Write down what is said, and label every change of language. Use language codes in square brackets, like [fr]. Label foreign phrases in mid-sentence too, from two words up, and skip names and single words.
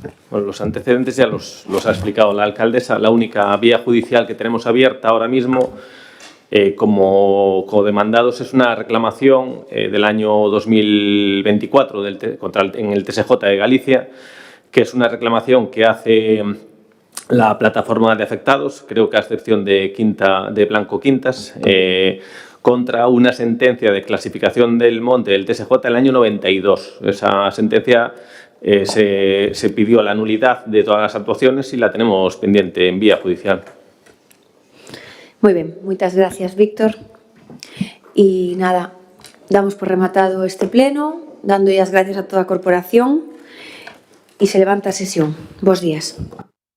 [es] Bueno, los antecedentes ya los ha explicado la alcaldesa. La única vía judicial que tenemos abierta ahora mismo como demandados es una reclamación del año 2024 en el TSJ de Galicia, que es una reclamación que hace la plataforma de afectados, creo que a excepción de Blanco Quintas, contra una sentencia de clasificación del monte del TSJ del año 92. Esa sentencia se pidió la nulidad de todas las actuaciones y la tenemos pendiente en vía judicial. [gl] Moi ben, moitas gracias, Víctor. E nada, damos por rematado este pleno, dando as gracias a toda a corporación e se levanta a sesión. Bos días.